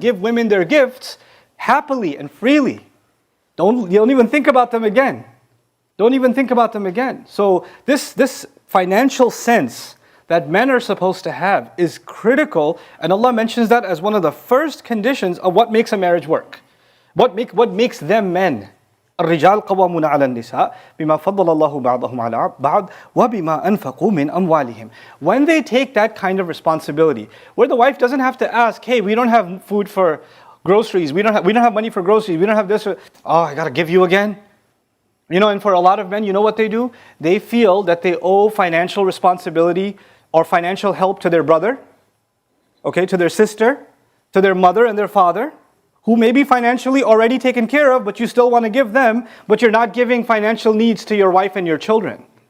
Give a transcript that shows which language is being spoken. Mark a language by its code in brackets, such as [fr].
[en] Give women their gifts happily and freely. Don't even think about them again. Don't even think about them again. So this financial sense that men are supposed to have is critical, and Allah mentions that as one of the first conditions of what makes a marriage work. What makes them men. [ar] الرجال قوامون على النساء بما فضل الله بعضهم على بعض وبما أنفقوا من أموالهم. [en] When they take that kind of responsibility, where the wife doesn't have to ask, hey, we don't have food for groceries, we don't have money for groceries, we don't have this, I gotta give you again. And for a lot of men, what they do? They feel that they owe financial responsibility or financial help to their brother, to their sister, to their mother and their father, who may be financially already taken care of, but you still want to give them, but you're not giving financial needs to your wife and your children.